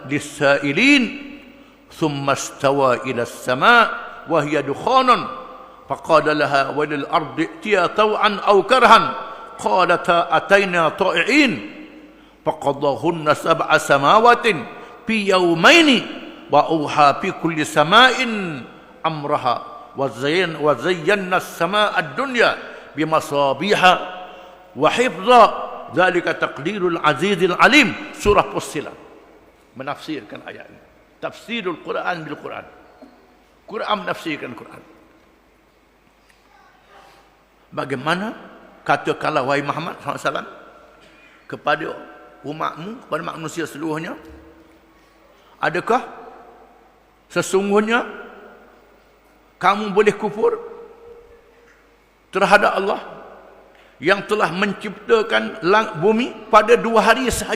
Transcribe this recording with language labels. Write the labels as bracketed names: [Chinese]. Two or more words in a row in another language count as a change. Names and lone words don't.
[Arabic] للسائلين ثم استوى إلى السماء وهي دخان فقال لها وللأرض ائتيا طوعا أو كرها قالتا أتينا طائعين فقضاهن 7 سماوات في يومين وأوحى في كل سماء أمرها وزينا السماء الدنيا بمصابيح وحفظا ذلك تقدير العزيز العليم. [Malay] Surah Fussilat menafsirkan ayat ini. [Arabic] تفسير القرآن بالقرآن. [Malay] Quran menafsirkan Quran. Bagaimana katakanlah wahai Muhammad SAW kepada umatmu, kepada manusia seluruhnya, adakah sesungguhnya kamu boleh kufur terhadap Allah yang telah menciptakan bumi pada 2 hari sahaja?